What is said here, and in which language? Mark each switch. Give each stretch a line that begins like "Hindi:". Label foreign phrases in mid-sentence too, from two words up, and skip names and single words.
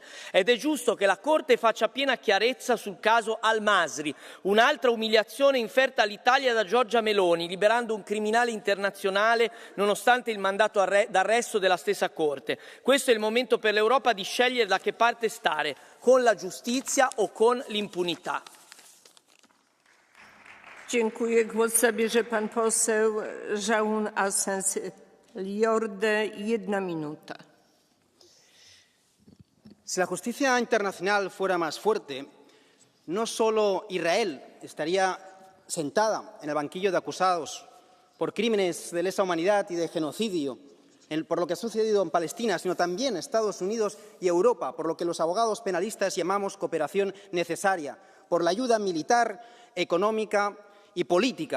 Italian: Ed è giusto che la Corte faccia piena chiarezza sul caso al-Masri, un'altra umiliazione inferta all'Italia da Giorgia Meloni, liberando un criminale internazionale nonostante il mandato d'arresto della stessa Corte. Questo è il momento per l'Europa di scegliere da che parte stare, con la giustizia o con l'impunità.
Polish: Dziękuję. Głos zabierze pan poseł Jaun Asens Liorde. 1 minuta.
Spanish: Si la justicia internacional fuera más fuerte, no solo Israel estaría sentada en el banquillo de acusados por crímenes de lesa humanidad y de genocidio, por lo que ha sucedido en Palestina, sino también Estados Unidos y Europa, por lo que los abogados penalistas llamamos cooperación necesaria, por la ayuda militar, económica y política.